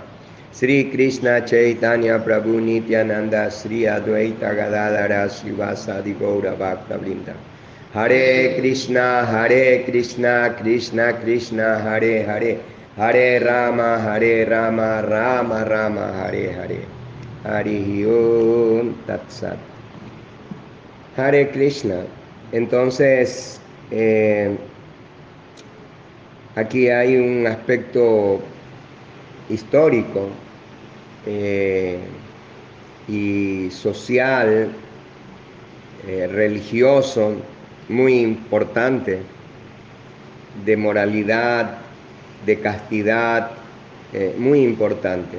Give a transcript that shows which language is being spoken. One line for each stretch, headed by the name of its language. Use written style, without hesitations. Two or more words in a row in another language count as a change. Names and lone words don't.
Sanskrit: Sri Krishna Chaitanya Prabhu Nityananda Sri Advaita Gadadara Srivasadi Gaura Bhakta Vrinda. Hare Krishna Krishna Krishna Hare Hare Hare Rama Rama Rama Hare Hare. Hari Om Tat Sat. Hare Krishna.
Spanish: Entonces, aquí hay un aspecto histórico y social, religioso, muy importante, de moralidad, de castidad, muy importante.